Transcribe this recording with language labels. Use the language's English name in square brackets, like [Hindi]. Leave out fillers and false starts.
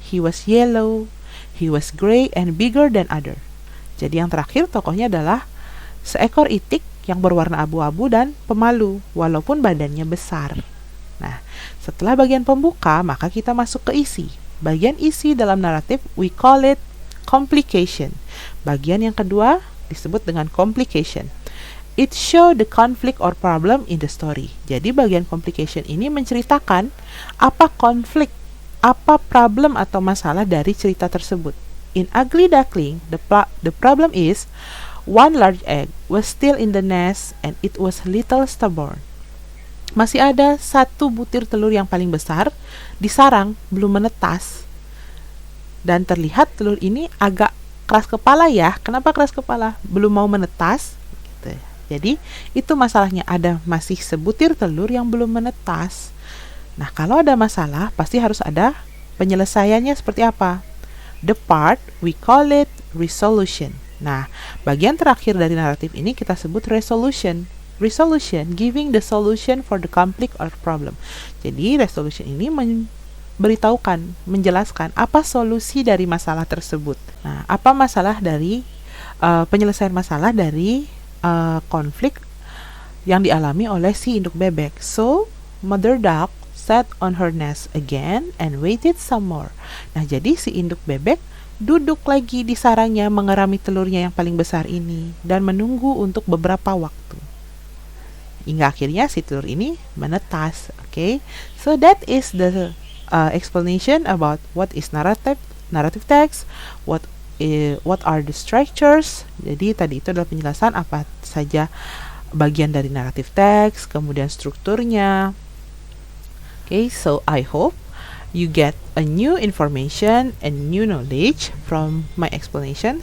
[English] He was yellow, he was gray and bigger than other. [Indonesian] Jadi yang terakhir tokohnya adalah seekor itik yang berwarna abu-abu dan pemalu, walaupun badannya besar. Nah, setelah bagian pembuka, maka kita masuk ke isi. Bagian isi dalam naratif, [English] we call it complication. [Indonesian] Bagian yang kedua disebut dengan complication. [English] It show the conflict or problem in the story. [Indonesian] Jadi bagian complication ini menceritakan apa konflik, apa problem atau masalah dari cerita tersebut. [English] In Ugly Duckling, the problem is one large egg was still in the nest and it was little stubborn. [Indonesian] Masih ada satu butir telur yang paling besar di sarang, belum menetas. Dan terlihat telur ini agak keras kepala ya. Kenapa keras kepala? Belum mau menetas. Gitu. Jadi itu masalahnya, ada masih sebutir telur yang belum menetas. Nah, kalau ada masalah pasti harus ada penyelesaiannya seperti apa? [English] The part we call it resolution. [Indonesian] Nah, bagian terakhir dari naratif ini kita sebut resolution. [English] Resolution, giving the solution for the conflict or problem. [Indonesian] Jadi resolution ini memberitahukan, menjelaskan apa solusi dari masalah tersebut. Nah, apa masalah dari penyelesaian masalah dari konflik yang dialami oleh si induk bebek. [English] So, mother duck sat on her nest again and waited some more. [Indonesian] Nah, jadi si induk bebek duduk lagi di sarangnya mengerami telurnya yang paling besar ini dan menunggu untuk beberapa waktu. Hingga akhirnya si telur ini menetas. [English] Okay, so that is the explanation about what is narrative text, what are the structures. [Indonesian] Jadi tadi itu adalah penjelasan apa saja bagian dari narrative text, kemudian strukturnya. [English] Okay, so I hope you get a new information and new knowledge from my explanation.